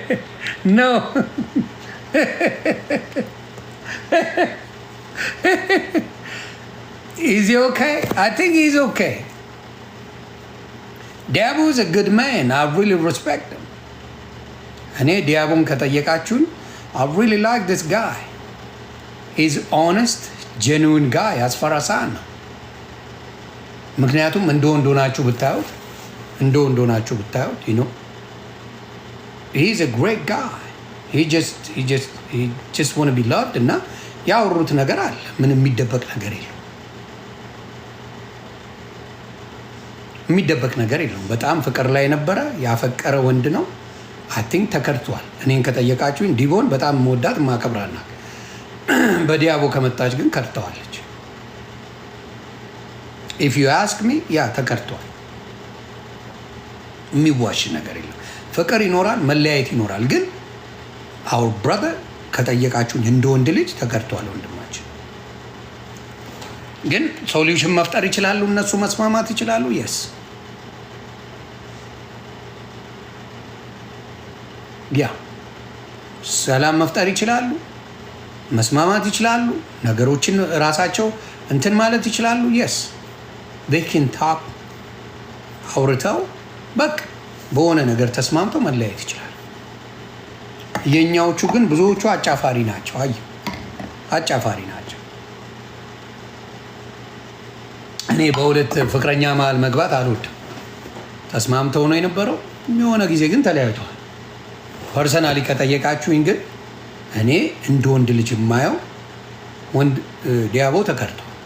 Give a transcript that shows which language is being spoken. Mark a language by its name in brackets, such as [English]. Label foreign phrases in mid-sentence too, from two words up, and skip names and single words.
[English] no Is he okay? I think he's okay. Diabo is a good man. I really respect him. [Amharic] እኔ ዲያቦን ከጠየቃችሁን [English] I really like this guy. He's honest, genuine guy as far as I know. [Amharic] ምክንያቱም እንደሆናችሁ ብታዩት [English] you know, he's a great guy. He just want to be loved [Amharic] እና ያወሩት ነገር አለ። ምንም የሚደበቅ ነገር የለም። የሚደበቅ ነገር የለም። በጣም ፍቅር ላይ ነበረ። ያፈቀረ ወንድ ነው። [English] I think [Amharic] ተከድቷል። እኔን ከጠየቃችሁኝ ዲቦን በጣም መወዳት ማከብራና በዲያቦ ከመጣች ግን ከድተዋለች። [English] if you ask me [Amharic] ያ ተከድቷል። የሚዋሽ ነገር የለም። ፍቅር ይኖራል፣ መለያየት ይኖራል። ግን [English] our brother [Amharic] ከጠየቃችሁኝ እንደ ወንድ ልጅ ተከድቷል ወንድማችን። ግን ሶሉሽን መፍጠር ይችላሉ፣ እነሱ መስማማት ይችላሉ። yes ያ ሰላም መፍጠር ይችላሉ፣ መስማማት ይችላሉ፣ ነገሮችን ራሳቸው እንትን ማለት ይችላሉ። [English] yes they can talk [Amharic] አውርተው በቃ በሆነ ነገር ተስማምተው መለያየት ይችላሉ። የኛዎቹ ግን ብዙዎቹ አጫፋሪ ናቸው። አይ አጫፋሪ ናቸው። እኔ በሁለት ፍቅረኛ መሀል መግባት አልወድም። ተስማምተው ነው የነበረው። የሆነ ጊዜ ግን ተለያይተዋል። ፐርሰናሊ ከጠየቃችሁኝ ግን እኔ እንደ ወንድ ልጅ የማየው ወንድ ዲያቦ ተከድቷል።